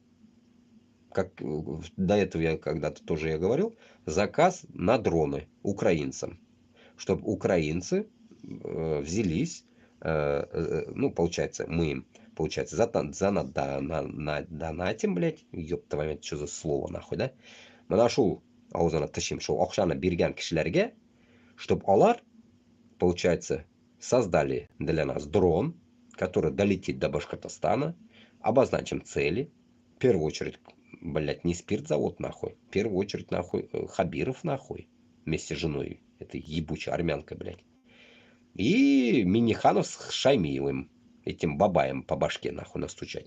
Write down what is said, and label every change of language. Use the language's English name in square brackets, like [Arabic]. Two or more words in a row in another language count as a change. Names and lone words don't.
[Russian] Как до этого я когда-то тоже я говорил, заказ на дроны украинцам. Чтобы украинцы взялись, ну, получается, мы им, получается, донатим, блядь, ёб твою мать, что за слово, нахуй, да? [Tatar] Мына шул аузына тышим, шул акчаны берген кишилерге, [Russian] чтобы алар, получается, создали для нас дрон, который долетит до Башкортостана, обозначим цели, в первую очередь, блядь, не спиртзавод, нахуй, в первую очередь, нахуй, Хабиров, нахуй, вместе с женой, этой ебучей армянкой, блядь, и Миниханов с Шаймиевым, этим бабаем по башке, нахуй, настучать.